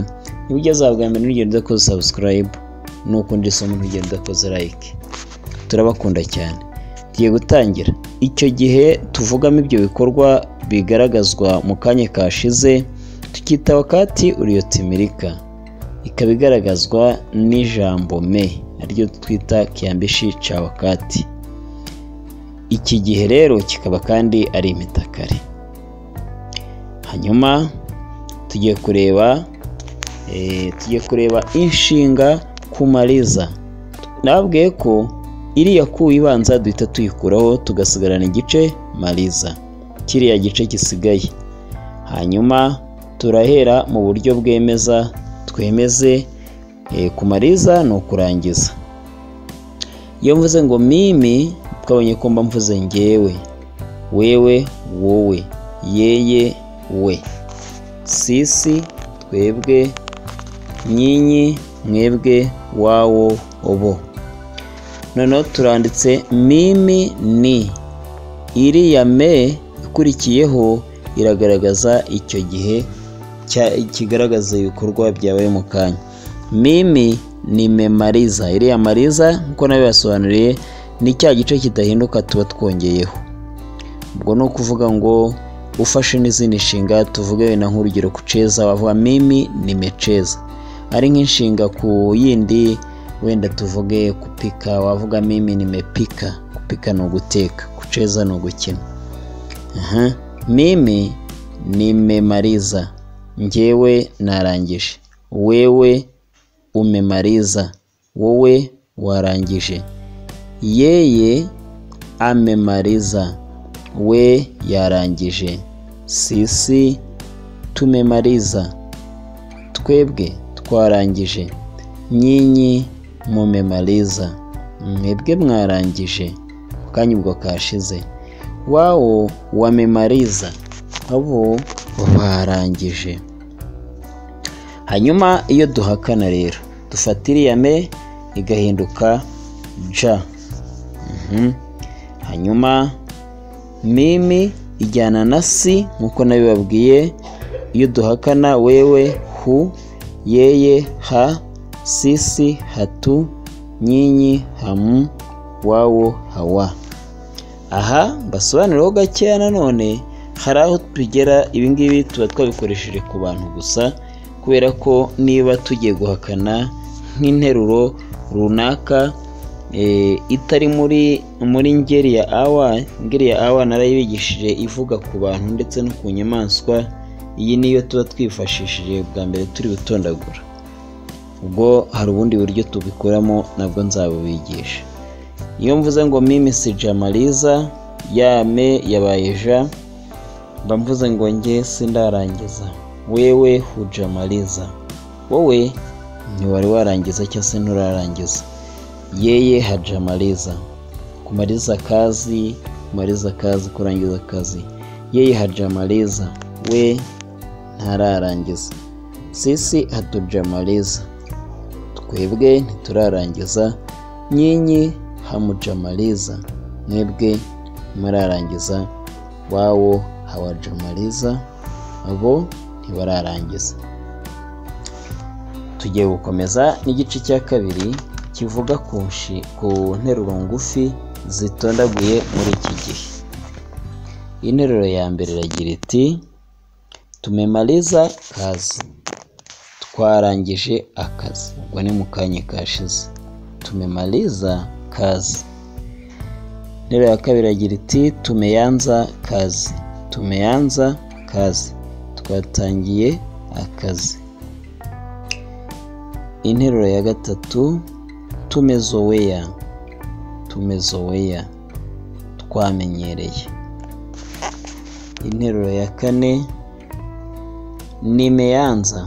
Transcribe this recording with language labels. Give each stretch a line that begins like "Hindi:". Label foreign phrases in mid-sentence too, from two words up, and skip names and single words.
Kinyarwanda: Niba ugeze aho bwa mbere ntugende udakoze subscribe, n'ukunda isomo ntugende udakoze like. Turabakunda cyane. Tugiye gutangira. Icyo gihe tuvugamo ibyo bikorwa bigaragazwa mu kanya kashize tukita
Swahili: wakati uliotimilika,
Kinyarwanda: ikaba igaragazwa n'ijambo me, ariryo twita
Swahili: kiambishi cha wakati.
Kinyarwanda: Iki gihe rero kikaba kandi ari imitakare. Hanyuma tugiye kureba inshinga kumaliza. Nabwiye ko iriya ku ibanza duhita tuyikuraho tugasigarana igice maliza, kiriya gice gisigaye. Hanyuma turahera mu buryo bwemeza, twemeze kumaliza ni ukurangiza. Iyo mvuze ngo mimi, twabonye ko mba mvuze ngewe, wewe, wowe,
Swahili: yeye, we, sisi, twebwe, nyinyi,
Kinyarwanda: mwebwe, wawo, obo. Noneho turanditse mimi ni. Iriya me ikurikiyeho iragaragaza icyo gihe kigaragaza ibikorwa byabaye mu kanya.
Swahili: Mimi nimemaliza.
Kinyarwanda: Iriya maliza nkuko nabibasobanuriye ni cya gice kidahinduka tuba twongeyeho. Ubwo no kuvuga ngo ufashe n'izindi nshinga, tuvuge wenda nk'urugero kucheza, wavuga
Swahili: mimi nimecheza.
Kinyarwanda: Ari nk'inshinga ku yindi, wenda tuvuge kupika, wavuga
Swahili: mimi nimepika.
Kinyarwanda: Kupika ni uguteka, kucheza ni ugukina.
Swahili: Mimi nimemaliza.
Kinyarwanda: Ngewe narangije.
Swahili: Wewe umemaliza.
Kinyarwanda: Wowe warangije.
Swahili: Yeye amemaliza.
Kinyarwanda: We yarangije.
Swahili: Sisi tumemaliza.
Kinyarwanda: Twebwe twarangije.
Swahili: Nyinyi mumemaliza.
Kinyarwanda: Mwebwe mwarangije. Kanya ubwo kashize.
Swahili: Wao wamemaliza.
Kinyarwanda: Abo barangije. Hanyuma iyo duhakana rero dufatira ya me igahinduka ja. Hanyuma mimi ijyana na si nkuko nabibabwiye.
Swahili: Iyo duhakana wewe hu, yeye ha, sisi hatu, nyinyi hamu, wawo hawa.
Kinyarwanda: Aha basobanuraho gakeya nanone. Hari aho tugera ibingibi tuba twabikoresheje ku bantu gusa, kubera ko niba tugiye guhakana nk'interuro runaka itari muri ngeri ya awa. Ngeri ya awa narayibigishije ivuga ku bantu ndetse no ku nyamaswa. Iyi niyo tuba twifashishije bwa mbere turi gutondagura. Ubwo hari ubundi buryo tubikuramo nabwo nzabubigisha. Iyo mvuze ngo
Swahili: mimi sijamaliza,
Kinyarwanda: ya me yabaye ja, mba mvuze ngo nge sindarangiza.
Swahili: Wewe hujamaliza.
Kinyarwanda: Wowe ntiwari warangiza cyangwa se nturarangiza.
Swahili: Yeye hajamaliza. Kumaliza kazi,
Kinyarwanda: kurangiza kazi.
Swahili: Yeye hajamaliza.
Kinyarwanda: We ntararangiza.
Swahili: Sisi hatujamaliza.
Kinyarwanda: Twebwe ntiturarangiza.
Swahili: Nyinyi hamujamaliza.
Kinyarwanda: Mwebwe murarangiza.
Swahili: Wao hawajamaliza.
Kinyarwanda: Abo ntibararangiza. Tugiye gukomeza n'igice cya kabiri kivuga ku nteruro ngufi zitondaguye muri iki gihe. Interuro ya mbere iragira iti
Swahili: tumemaliza kazi.
Kinyarwanda: Twarangije akazi. Ubwo ni mu kanya kashize.
Swahili: Tumemaliza kazi.
Kinyarwanda: Interuro ya kabiri iragira iti
Swahili: tumeanza kazi. Tumeanza kazi.
Kinyarwanda: Twatangiye akazi. Interuro ya gatatu tumezoea.
Swahili: Tumezoea. Twamenyereye.
Kinyarwanda: Interuro ya kane nimeanza.